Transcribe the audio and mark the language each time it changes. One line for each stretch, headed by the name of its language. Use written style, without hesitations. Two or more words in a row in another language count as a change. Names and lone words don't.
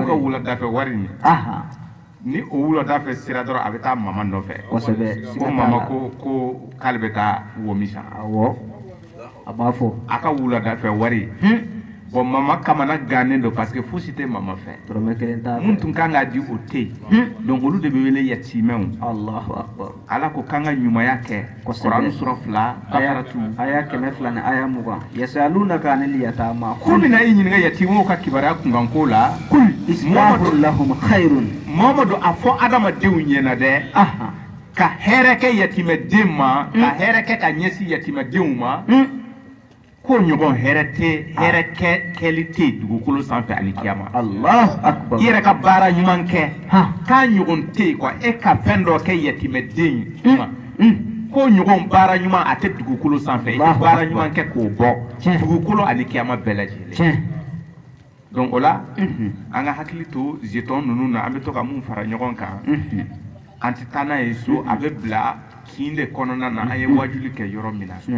Bambara: n'u ka wuladafɛ wari nin ni o wuladafɛ sera dɔrɔn a bɛ taa mama nɔfɛ ko mama ko k'ale bɛ taa womi san awɔ a b'a fɔ a ka wuladafɛ wari bon mama kamana gannen don
French: parce que
Bambara: fosi tɛ mama fɛ dɔrɔmɛ kelen t'a fɛ mun tun kan k'a di o tɛ yen donc olu de bɛ wele yatimɛw
Arabic: الله أكبر
Bambara: ala ko k'an ka ɲumanya kɛ Kurani sura 2 aya 200 ni aya 20
Arabic: يسألونك عن اليتامى
Bambara: ko mina i ɲininka yatimɛw ka kibaruya kunkanko la
Arabic: قل إصلاح لهم خير
Bambara: Mamadu a fɔ adamadenw ɲɛna dɛ ka hɛrɛ kɛ yatimɛden ma ka hɛrɛ kɛ ka ɲɛsin yatimɛdenw ma ko ɲɔgɔn hɛrɛ kɛli tɛ dugukolo sanfɛ ani kiyama
Arabic: الله أكبر
Bambara: i yɛrɛ ka baara ɲuman kɛ k'a ɲɔgɔn tɛ yen quoi e ka fɛn dɔ kɛ yatimɛden ma ko ɲɔgɔn baara ɲuman a tɛ dugukolo sanfɛ i bɛ baara ɲuman kɛ k'o bɔ dugukolo ani kiyama bɛɛ lajɛlen donc o la an ka hakili to jeton ninnu na an bɛ to ka mun fara ɲɔgɔn kan an tɛ taa n'a ye so a bɛ bila kin de kɔnɔna na an ye wajuli kɛ yɔrɔ min na